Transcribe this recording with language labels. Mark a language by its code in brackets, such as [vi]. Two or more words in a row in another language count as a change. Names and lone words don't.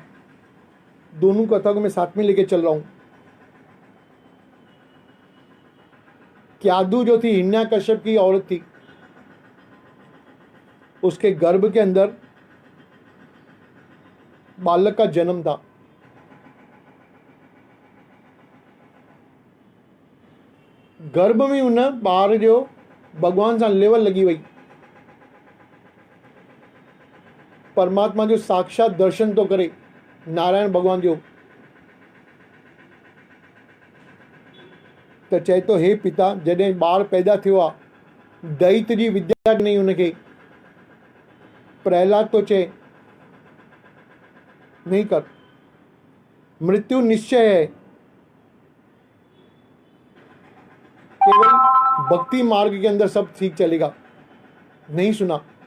[hi] दोनों कथा को मैं साथ में लेके चल रहा हूं। क्यादु जो थी हिरण्याकश्यप की औरत थी, उसके गर्भ के अंदर बालक का जन्म था। [sd] गर्भ में उन ॿार जो भगवान सां लेवल लगी वही। परमात्मा जो साक्षात दर्शन तो करे, नारायण भगवान जो। तो चए तो हे पिता, जॾहिं ॿार पैदा थियो आहे, दैत जी विद्या ॾिनई उनखे। [hi] प्रहलाद [sd] तो चए [hi] नहीं कर, मृत्यु निश्चय है, केवल भक्ति मार्ग के अंदर सब ठीक चलेगा। नहीं सुना।